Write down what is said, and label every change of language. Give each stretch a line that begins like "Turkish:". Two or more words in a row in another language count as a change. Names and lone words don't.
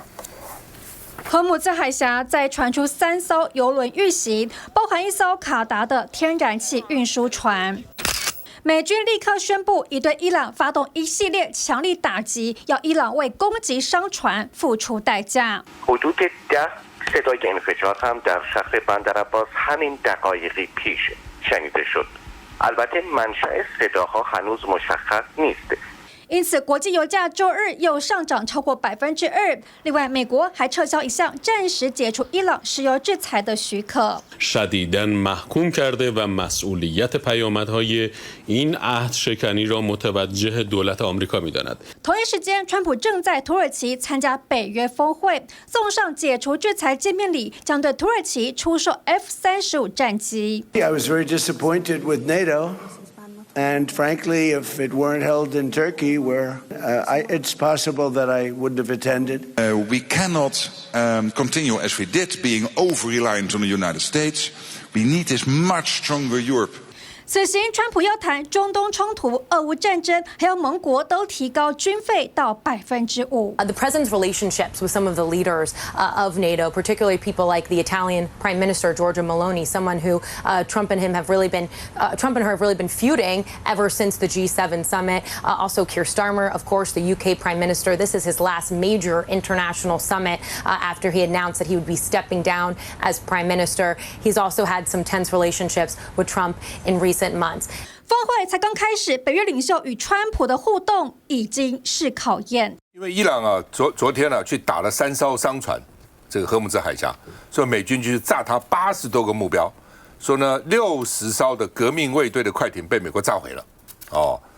Chinese: 荷姆茲海峽再傳出3艘油輪遇襲，包含1艘卡達的天然氣運輸船。美軍立刻宣布已對伊朗發動一系列強力打擊，要伊朗為攻擊商船付出代價。
Persian: صدای این فشار هم در شهر بندرعباس همین دقایقی پیش شنیده شد. البته منشأ صداها هنوز مشخص نیست.
Chinese: 因此，國際油價週日又上漲超過2%。另外，美國還撤銷一項暫時解除伊朗石油制裁的許可。
Persian: شدیداً محکوم کرده و مسئولیت پیامدهای این عهد شکنی را متوجه دولت آمریکا می‌داند.
Chinese: 同一時間，川普正在土耳其參加北約峰會，送上解除制裁見面禮，將對土耳其出售 F-35戰機。
English: I was very disappointed with NATO. And frankly, if it weren't held in Turkey, where it's possible that I wouldn't have attended. We cannot continue as we did, being over-reliant on the United States. We need this much stronger Europe.
Chinese: 此行，川普要談中東衝突、俄烏戰爭，還有盟國都提高軍費到5%。
English: The president's relationships with some of the leaders of NATO, particularly people like the Italian Prime Minister Giorgia Meloni, someone who Trump and her have really been feuding ever since the G7 summit. Also, Keir Starmer, of course, the UK Prime Minister. This is his last major international summit after he announced that he would be stepping down as Prime Minister. He's also had some tense relationships with Trump in recent months.
Chinese: 峰會才剛開始，北約領袖與川普的互動已經是考驗。因為伊朗昨天去打了3艘商船，這個荷姆茲海峽，所以美軍就是炸他80多個目標，說呢60艘的革命衛隊的快艇被美國炸毀了。